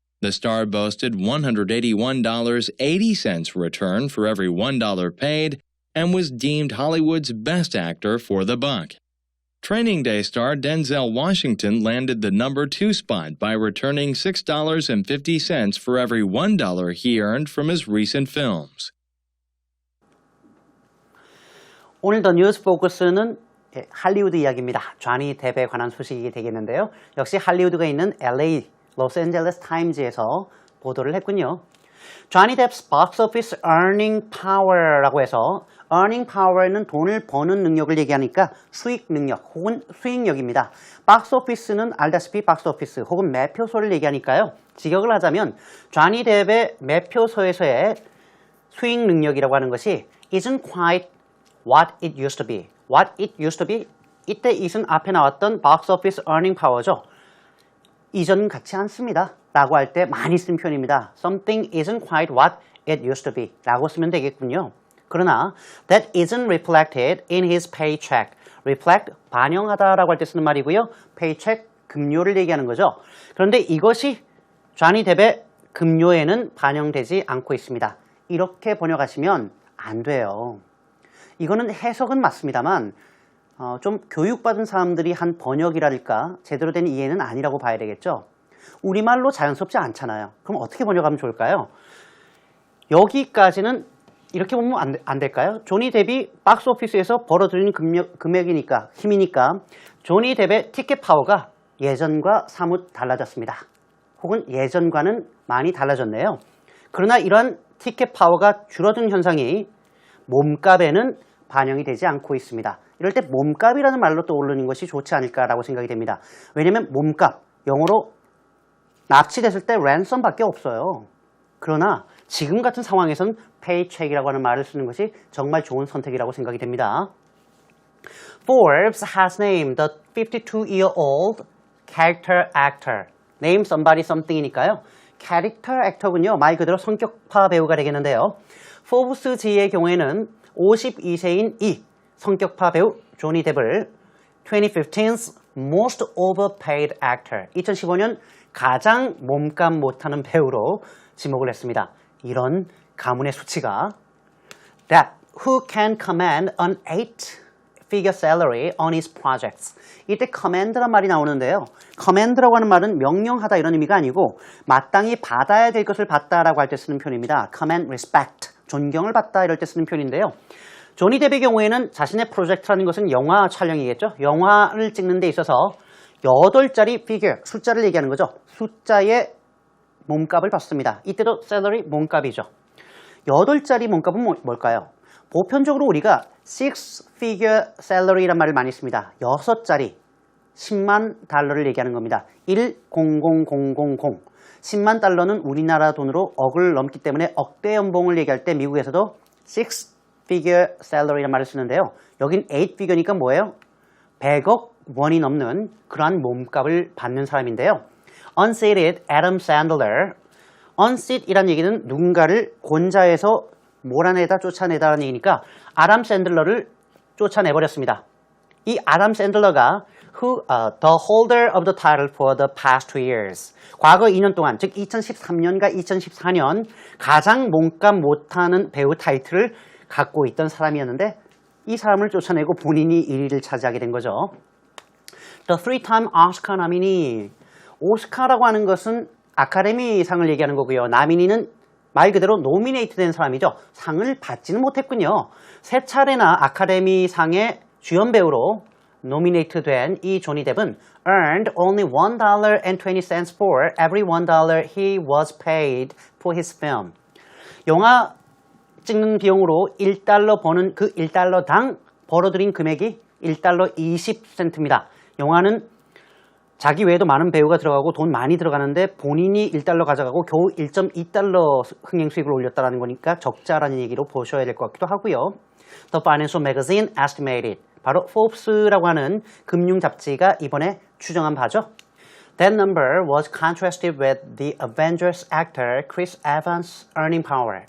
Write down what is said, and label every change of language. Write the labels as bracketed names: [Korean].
[English] The star boasted $181.80 return for every $1 paid and was deemed Hollywood's best actor for the buck. Training Day star Denzel Washington landed the number 2 spot by returning $6.50 for every $1 he earned from his recent films. [Korean] 오늘 더 뉴스 포커스는 할리우드 이야기입니다. 쟈니 뎁에 관한 소식이 되겠는데요. 역시 할리우드가 있는 LA, 로스앤젤레스 타임즈에서 보도를 했군요. 쟈니 뎁's [English] box office earning power [Korean] 라고 해서 [English] earning power [Korean] 는 돈을 버는 능력을 얘기하니까 수익 능력 혹은 수익력입니다. 박스 오피스는 알다시피 박스 오피스 혹은 매표소를 얘기하니까요. 직역을 하자면 쟈니 뎁의 매표소에서의 수익 능력이라고 하는 것이 [English] isn't quite what it used to be. What it used to be? [Korean] 이때 it은 앞에 나왔던 박스 오피스 [English] earning power [Korean] 죠. 이전 같지 않습니다. 라고 할 때 많이 쓰는 표현입니다. [English] Something isn't quite what it used to be [Korean] 라고 쓰면 되겠군요. 그러나 [English] that isn't reflected in his paycheck. [Korean] reflect, 반영하다 라고 할 때 쓰는 말이고요. paycheck, 급료를 얘기하는 거죠. 그런데 이것이 쟈니 뎁의 급료에는 반영되지 않고 있습니다. 이렇게 번역하시면 안 돼요. 이거는 해석은 맞습니다만 좀 교육받은 사람들이 한 번역이랄까 제대로 된 이해는 아니라고 봐야 되겠죠. 우리말로 자연스럽지 않잖아요. 그럼 어떻게 번역하면 좋을까요? 여기까지는 이렇게 보면 안 될까요? 조니 뎁이 박스 오피스에서 벌어들이는 금액이니까 힘이니까 조니 뎁의 티켓 파워가 예전과 사뭇 달라졌습니다. 혹은 예전과는 많이 달라졌네요. 그러나 이러한 티켓 파워가 줄어든 현상이 몸값에는 반영이 되지 않고 있습니다. 이럴 때 몸값이라는 말로 떠오르는 것이 좋지 않을까라고 생각이 됩니다. 왜냐하면 몸값, 영어로 납치됐을 때 랜섬밖에 없어요. 그러나 지금 같은 상황에선 paycheck이라고 하는 말을 쓰는 것이 정말 좋은 선택이라고 생각이 됩니다. [English] Forbes has named the 52-year-old character actor. Name somebody something이니까요. character actor군요. [Korean] 말 그대로 성격파 배우가 되겠는데요. 포브스지의 경우에는 52세인 이 성격파 배우 조니 뎁을 [English] 2015's most overpaid actor, [Korean] 2015년 가장 몸값 못하는 배우로 지목을 했습니다. 이런 가문의 수치가 [English] That who can command an 8-figure salary on his projects. [Korean] 이때 command란 말이 나오는데요. command라고 하는 말은 명령하다 이런 의미가 아니고 마땅히 받아야 될 것을 받다라고 할 때 쓰는 표현입니다. [English] command respect, [Korean] 존경을 받다 이럴 때 쓰는 표현인데요. 조니 뎁의 경우에는 자신의 프로젝트라는 것은 영화 촬영이겠죠. 영화를 찍는 데 있어서 8자리 figure, 숫자를 얘기하는 거죠. 숫자의 몸값을 받습니다. 이때도 salary, 몸값이죠. 8자리 몸값은 뭘까요? 보편적으로 우리가 6-figure salary란 말을 많이 씁니다. 6자리, 10만 달러를 얘기하는 겁니다. 1000000. 10만 달러는 우리나라 돈으로 억을 넘기 때문에 억대 연봉을 얘기할 때 미국에서도 6-figure salary란 말을 쓰는데요. 여긴 8피겨니까 뭐예요? 100억 원이 넘는 그러한 몸값을 받는 사람인데요. [English] Unseated Adam Sandler. [Korean] Unseat이란 얘기는 누군가를 곤자에서 몰아내다 쫓아내다라는 얘기니까 아담 샌들러를 쫓아내버렸습니다. 이 아담 샌들러가 [English] the holder of the title for the past 2 years. [Korean] 과거 2년 동안, 즉 2013년과 2014년 가장 몸값 못하는 배우 타이틀을 갖고 있던 사람이었는데 이 사람을 쫓아내고 본인이 1위를 차지하게 된 거죠. [English] The three-time Oscar nominee. [Korean] 오스카라고 하는 것은 아카데미상을 얘기하는 거고요. 나미니는 말 그대로 노미네이트 된 사람이죠. 상을 받지는 못했군요. 3차례나 아카데미상의 주연 배우로 노미네이트 된 이 조니 뎁은 [English] earned only $1.20 for every $1 he was paid for his film. [Korean] 영화 찍는 비용으로 1달러 버는 그 1달러당 벌어들인 금액이 1달러 20센트입니다. 영화는 자기 외에도 많은 배우가 들어가고 돈 많이 들어가는데 본인이 1달러 가져가고 겨우 1.2달러 흥행 수익을 올렸다는 거니까 적자라는 얘기로 보셔야 될 것 같기도 하고요. [English] The Financial Magazine estimated. [Korean] 바로 Forbes라고 하는 금융 잡지가 이번에 추정한 바죠. [English] That number was contrasted with the Avengers actor Chris Evans' earning power.